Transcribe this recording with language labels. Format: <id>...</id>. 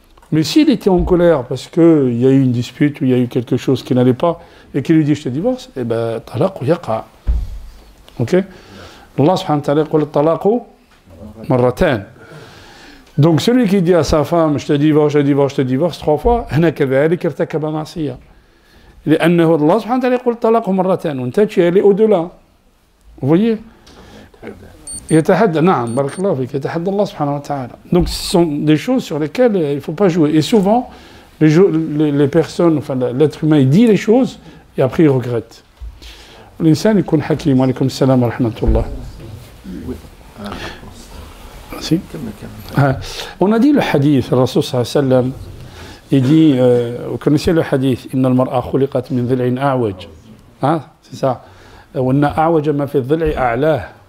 <fr>Mais s'il était en colère parce qu'il y a eu une dispute ou il y a eu quelque chose qui n'allait pas et qu'il lui dit je te divorce, eh bien, talaq yaqa. Ok? Allah subhanahu wa ta'ala dit talaqu marratan. Donc celui qui dit à sa femme je te divorce, je te divorce, je te divorce trois fois,</fr> <ar>هنا كذلك ارتكب معصية. لأنه الله سبحانه وتعالى يقول الطلاق مرتان وأنت</ar> <fr>tu es allé au-delà. Vous voyez?</fr> <ar>يتحدى نعم بارك الله فيك يتحدى الله سبحانه وتعالى.</ar> <fr>Donc ce sont des choses sur lesquelles il ne faut pas jouer. Et souvent les personnes, enfin l'être humain, il dit les choses et après il regrette.</fr> <ar>الإنسان يكون حكيم. وعليكم السلام ورحمة الله.</ar> <fr>Si. On a dit le hadith, le Rasul sallallahu alayhi wa sallam, il dit, vous connaissez le hadith,</fr> <ar>إن المرأة خلقت من ضلع أعوج.</ar> <fr>C'est ça.</fr> <ar>وإن أعوج ما في الضلع أعلاه.</ar>